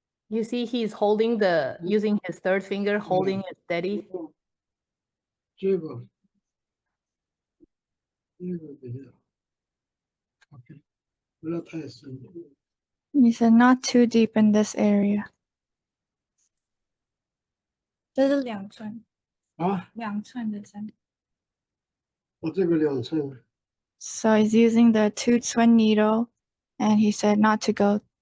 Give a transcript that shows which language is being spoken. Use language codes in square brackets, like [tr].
[en] You see he's holding using his third finger, holding it steady. [zh] 这个比较 OK， 不要太深。 [en] He said not too deep in this area. [zh] 这是2寸啊， 2寸的针。我这个2寸。 [en] So he's using the 2-twin needle, and he said not to go.